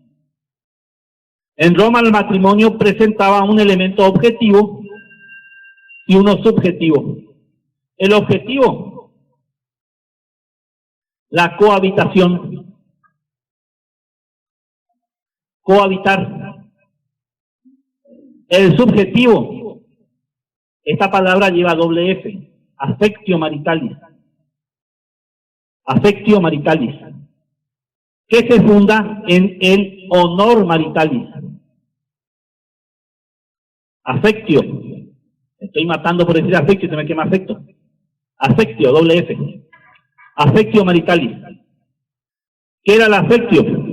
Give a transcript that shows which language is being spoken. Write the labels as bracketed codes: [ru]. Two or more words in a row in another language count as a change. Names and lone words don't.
[es] En Roma el matrimonio presentaba un elemento objetivo y uno subjetivo. El objetivo, la cohabitación. Cohabitar. El subjetivo, esta palabra lleva doble F, [la] affectio maritalis. Affectio maritalis. [es] que se funda en el [la] honor maritalis. [es] Affectio. Estoy matando por decir affectio, se me quema afecto. [la] Affectio, [es] doble F. [la] Affectio maritalis. [es] ¿Qué era el affectio?